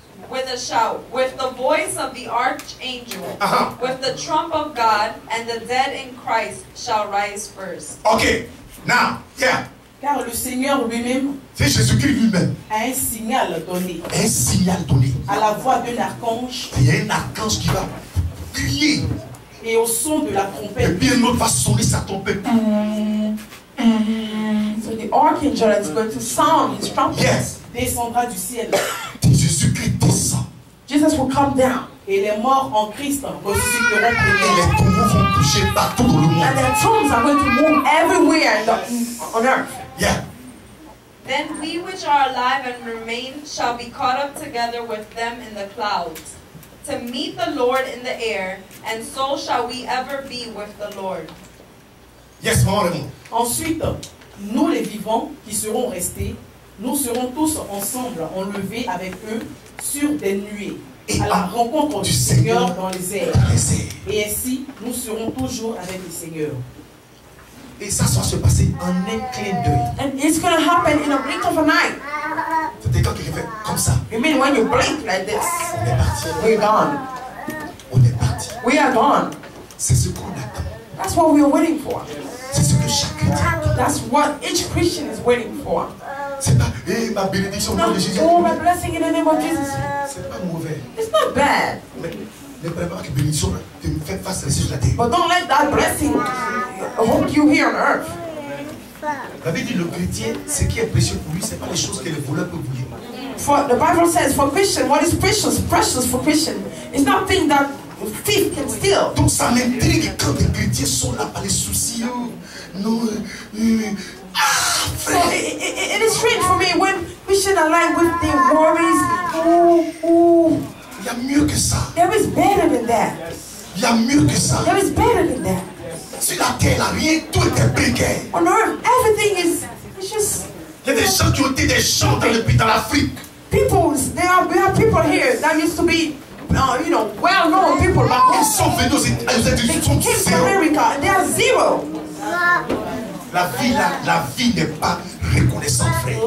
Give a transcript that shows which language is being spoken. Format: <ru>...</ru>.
<en>With a shout, with the voice of the archangel, with the trump of God, and the dead in Christ shall rise first. Okay, now, yeah.</en> <fr>Car le Seigneur lui-même, c'est Jésus-Christ lui-même, a un signal donné. Un signal donné. À la voix d'un archange. Il y a un archange qui va crier. Et au son de la trompette. Et puis un autre va sonner sa trompette.</fr> <en>So the archangel is going to sound his trumpet. Yes.</en> <fr>Descendra du ciel. Jésus-Christ descend.</fr> <en>Jesus will come down.</en> <fr>Et les morts en Christ ressusciteront premiers. Et les tombeaux vont bouger partout dans le monde.</fr> <en>And their tombs are going to move everywhere on earth. Yeah. Then we which are alive and remain shall be caught up together with them in the clouds, to meet the Lord in the air, and so shall we ever be with the Lord. Yes, maman.</en> <fr>Ensuite, nous les vivants qui serons restés, nous serons tous ensemble enlevés avec eux sur des nuées à la rencontre du Seigneur dans les airs. Et ainsi, nous serons toujours avec le Seigneur. Et ça va se passer en un clin d'œil.</fr> <en>And it's going to happen in a blink of an eye.</en> <fr>C'est quand il fait comme ça.</fr> <en>You mean when you blink like this?</en> <fr>On est parti.</fr> <en>We're gone.</en> <fr>On est parti.</fr> <en>We are gone.</en> <fr>C'est ce qu'on attend.</fr> <en>That's what we are waiting for.</en> <fr>C'est ce que chaque chrétien attend.</fr> <en>That's what each Christian is waiting for.</en> <fr>C'est pas, ma bénédiction au nom de Jésus.</fr> <en>Oh, my blessing in the name of Jesus.</en> <fr>C'est pas mauvais.</fr> <en>It's not bad.</en> <fr>Ne prépare que bénédiction te fait face à sur la terre.</fr> <en>But don't let that blessing hold you here on earth.</en> <fr>La Bible dit le chrétien, ce qui est précieux pour lui, c'est pas les choses que les voleurs peuvent voler.</fr> <en>For the Bible says, for Christian, what is precious for Christian, is not thing that thief can steal.</en> <fr>Donc ça m'intrigue quand les chrétiens sont là par les soucis. Non,</fr> <en>so it is strange for me when Christians are like with their worries.</en> <fr>Il y a mieux que ça.</fr> <en>There is better than that.</en> <fr>Il y a mieux que ça.</fr> <en>There is better than that.</en> <fr>Sur la terre, là, rien, tout est précaire.</fr> <en>On earth, everything is just.</en> <fr>Il y a des gens qui ont été des gens dans l'Afrique.</fr> <en>We have people here that used to be, well-known people back home.</en> <fr>Ils sont venus aux États-Unis, ils sont</fr> <en>They came to</en> <fr>zéro.</fr> <en>America, they are zero.</en> <fr>La vie n'est pas reconnaissante, frère.</fr>